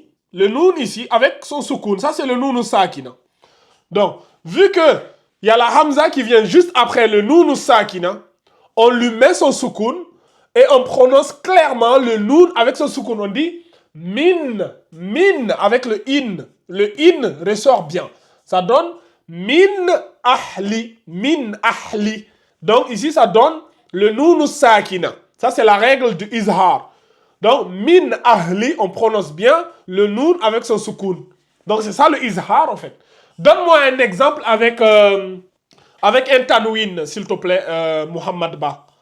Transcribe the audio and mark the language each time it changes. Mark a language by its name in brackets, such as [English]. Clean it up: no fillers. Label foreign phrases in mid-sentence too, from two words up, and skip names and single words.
[French] Le noun ici avec son soukoun. Ça, c'est le [Arabic] نون ساكنة. [French] Donc, vu que il y a la hamza qui vient juste après le [Arabic] نون ساكنة, [French] on lui met son soukoun et on prononce clairement le noun avec son soukoun. On dit min, min avec le in. Le in ressort bien. Ça donne [Arabic] من أهل, من أهل. [French] Donc ici, ça donne le [Arabic] نون ساكنة. [French] Ça, c'est la règle du izhar. Donc, [Arabic] من أهل, [French] on prononce bien le noun avec son soukoun. Donc, c'est ça le izhar, en fait. Donne-moi un exemple avec un tanwin, s'il te plaît, Mohamed Ba.